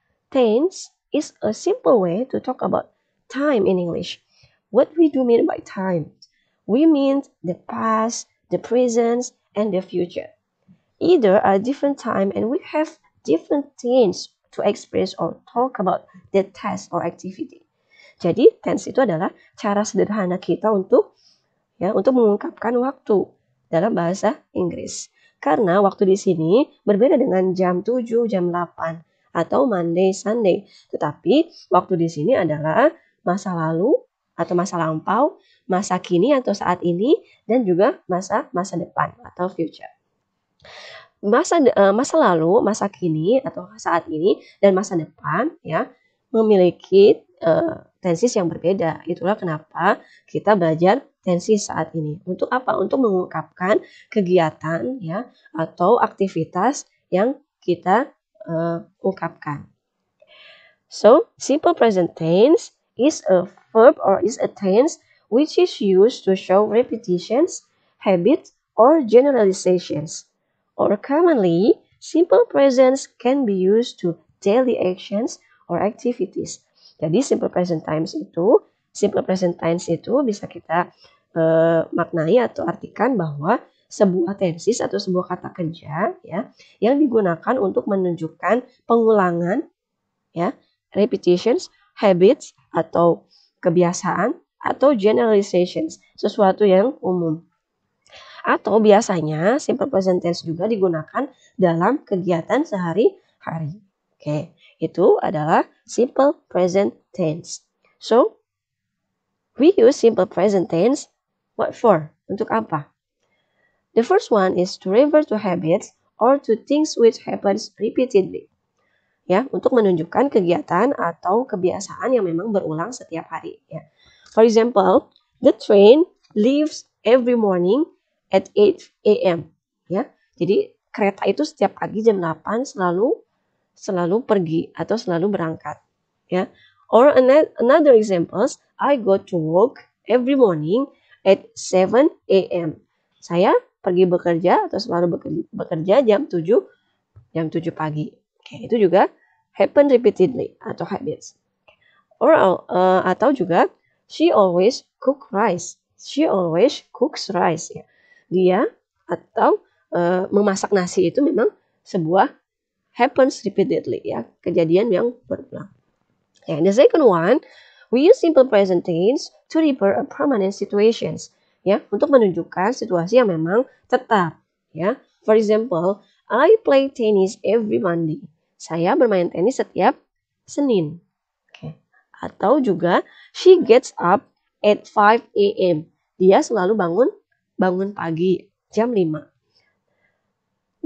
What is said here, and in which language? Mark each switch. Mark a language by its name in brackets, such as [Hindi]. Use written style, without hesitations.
[English] Tense is a simple way to talk about time in English. What we do mean by time? We mean the past, the present, and the future. Either are different time and we have different things to express or talk about the task or activity. [Indonesian] Jadi tense itu adalah cara sederhana kita untuk mengungkapkan waktu dalam bahasa Inggris. Karena waktu di sini berbeda dengan jam 7, jam 8 atau Monday, Sunday. Tetapi waktu di sini adalah masa lalu atau masa lampau, masa kini atau saat ini, dan juga masa depan atau future. Masa lalu, masa kini atau saat ini, dan masa depan ya memiliki tenses yang berbeda. Itulah kenapa kita belajar tenses saat ini. Untuk apa? Untuk mengungkapkan kegiatan ya atau aktivitas yang kita ungkapkan. [English] So, simple present tense is a verb or is a tense which is used to show repetitions, habits, or generalizations. Or commonly, simple present can be used to daily actions or activities. [Indonesian] Jadi simple present tense itu bisa kita maknai atau artikan bahwa sebuah tenses atau sebuah kata kerja ya yang digunakan untuk menunjukkan pengulangan ya, repetitions, habits atau kebiasaan atau generalizations, sesuatu yang umum. Atau biasanya simple present tense juga digunakan dalam kegiatan sehari-hari. Oke, itu adalah simple present tense. [English] So, we use simple present tense what for? [Indonesian] Untuk apa? [English] The first one is to refer to habits or to things which happens repeatedly. [Indonesian] Ya, untuk menunjukkan kegiatan atau kebiasaan yang memang berulang setiap hari. Ya. [English] For example, the train leaves every morning at 8 a.m. [Indonesian] Ya, jadi kereta itu setiap pagi jam 8 selalu pergi atau selalu berangkat. Ya. [English] Or another examples, I go to work every morning at 7 a.m. [Indonesian] Saya pergi bekerja atau selalu bekerja jam 7 pagi. Oke, itu juga [English] happen repeatedly atau habits. Or [Indonesian] atau juga [English] she always cook rice. She always cooks rice. [Indonesian] Ya. Dia atau memasak nasi itu memang sebuah [English] happens repeatedly [Indonesian] ya, kejadian yang berulang. [English] And the second one, we use simple present tense to refer a permanent situations. [Indonesian] Ya, untuk menunjukkan situasi yang memang tetap. [English] Ya, for example, I play tennis every Monday. [Indonesian] Saya bermain tenis setiap Senin. Okay. Atau juga [English] she gets up at 5 a.m. [Indonesian] Dia selalu bangun pagi jam 5.